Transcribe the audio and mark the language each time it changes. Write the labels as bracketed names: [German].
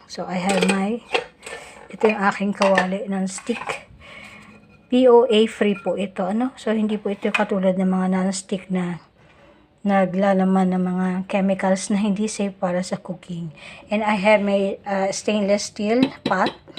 [Filipino] So, I have ito yung aking kawali ng stick. POA free po ito, ano? So, hindi po ito katulad ng mga non-stick na naglalaman ng mga chemicals na hindi safe para sa cooking. [English] And I have my stainless steel pot.